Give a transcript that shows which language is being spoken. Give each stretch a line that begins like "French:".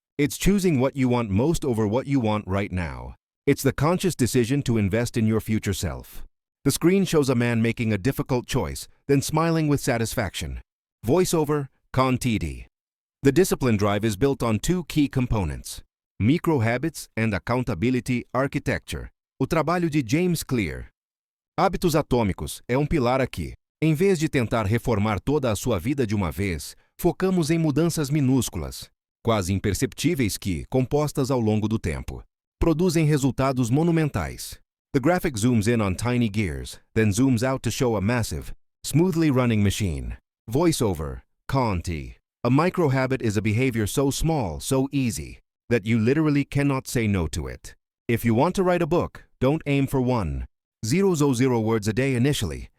English: It's choosing what you want most over what you want right now. It's the conscious decision to invest in your future self. The screen shows a man making a difficult choice, then smiling with satisfaction. Voiceover, conteed. The discipline drive is built on two key components: micro-habits and accountability architecture.
Portuguese: O trabalho de James Clear. Hábitos atômicos é pilar aqui. Em vez de tentar reformar toda a sua vida de uma vez, focamos em mudanças minúsculas, quase imperceptíveis que, compostas ao longo do tempo, produzem resultados monumentais.
English: The graphic zooms in on tiny gears, then zooms out to show a massive, smoothly running machine. Voiceover, conte. A micro-habit is a behavior so small, so easy, that you literally cannot say no to it. If you want to write a book, don't aim for 1,000 words a day initially.